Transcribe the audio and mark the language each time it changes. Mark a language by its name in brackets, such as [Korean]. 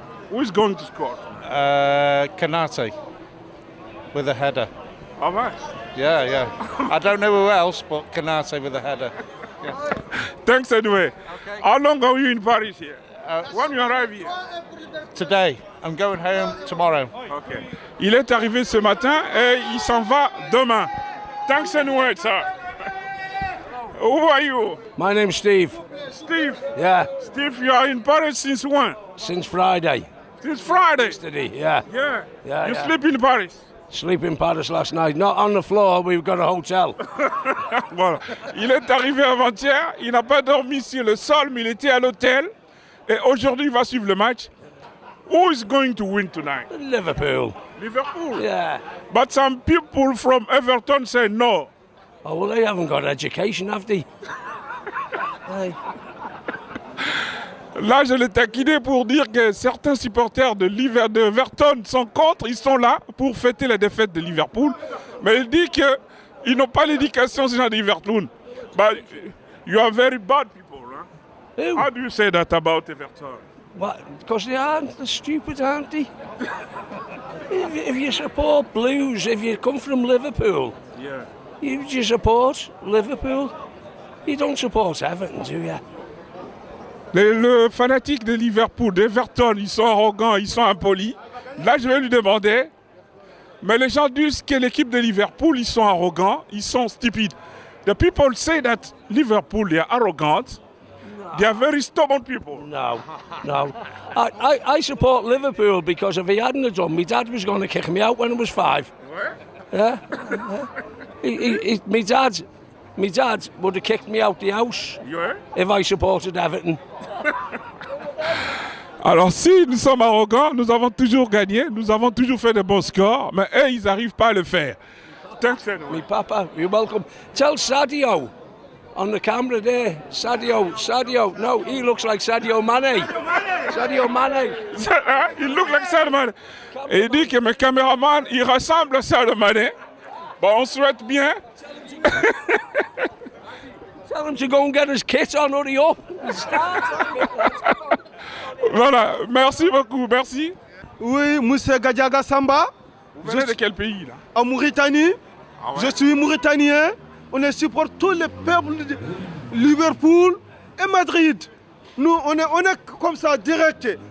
[English] Who is going to score? Kanate with a header. All right. Yeah. I don't know who else, but Kanate with a header. Yeah. Thanks anyway. Okay. How long are you in Paris here? When you arrive here? Today. I'm going home tomorrow. Okay. [French] Il est arrivé ce matin et il s'en va demain. [English] Thanks anyway, sir. Who are you? My name's Steve. Steve? Yeah. Steve, you are in Paris since when? Since Friday. Since Friday? Yesterday, yeah. Yeah. You sleep in Paris? Sleep in Paris last night. Not on the floor, we've got a hotel. [French] Voilà. Il est arrivé avant-hier, il n'a pas dormi sur le sol, mais il était à l'hôtel. Et aujourd'hui, il va suivre le match. [English] Who is going to win tonight? Liverpool. Liverpool? Yeah. But some people from Everton say no. Oh, well, they haven't got education, have they? Hey. [French] Là, je l'ai taquiné pour dire que certains supporters de Everton sont contre. Ils sont là pour fêter la défaite de Liverpool. Mais il dit qu'ils n'ont pas l'éducation sur Liverpool. [English] But you are very bad people, huh? Who? How do you say that about Everton? What? Because they aren't. They're stupid, aren't they? If you support Blues, if you come from Liverpool, you support Liverpool. You don't support Everton, do you? [French] Le fanatique de Liverpool, d'Everton, ils sont arrogants, ils sont impolis. Là, je vais lui demander, mais les gens disent que l'équipe de Liverpool, ils sont arrogants, ils sont stupides. [English] The people say that Liverpool, they are arrogant. No. They are very stubborn people. No. I support Liverpool because if he hadn't done, my dad was going to kick me out when I was 5. Where? Yeah. My dad would have kicked me out the house if I supported Everton. [French] Alors si nous sommes arrogants, nous avons toujours gagné, nous avons toujours fait de bons scores, mais eux, ils n'arrivent pas à le faire. [English] Thanks anyway. Me papa, you're welcome. Tell Sadio on the camera there. Sadio, no, he looks like Sadio Mane. Sadio Mane. Il look like Sadio Mane. [French] Et il dit que mes caméramans, ils ressemblent à Sadio Mane. Bon, on souhaite bien. [English] Tell him to go and get his kit on, hurry up. [French] Voilà, merci beaucoup, merci. Oui, Moussa Gadiaga Samba. Vous venez de quel pays là? En Mauritanie. Ah ouais? Je suis mauritanien. On supporte tous les peuples de Liverpool et Madrid. Nous, on est comme ça, direct.